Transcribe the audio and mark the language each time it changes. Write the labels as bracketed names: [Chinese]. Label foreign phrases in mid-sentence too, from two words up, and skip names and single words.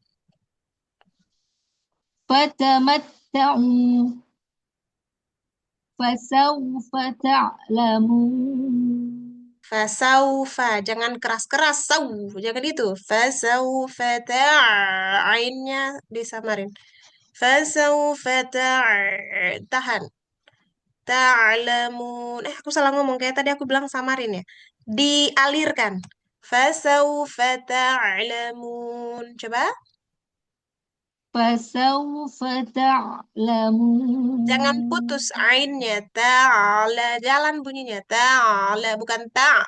[Arabic] فتمتعوا فسوف تعلمون [Indonesian] Fasaufa, jangan keras-keras. Sau, jangan itu. Fasaufa ainnya disamarin. Fasaufa tahan. Ta'lamun. Aku salah ngomong. Kayak tadi aku bilang samarin ya. Dialirkan. [Arabic] فسوف تعلمون. [Indonesian] Coba. [Arabic] فسوف تعلمون [Indonesian] Jangan putus ainnya. Ta'ala. Jalan bunyinya. Ta'ala. Bukan ta'.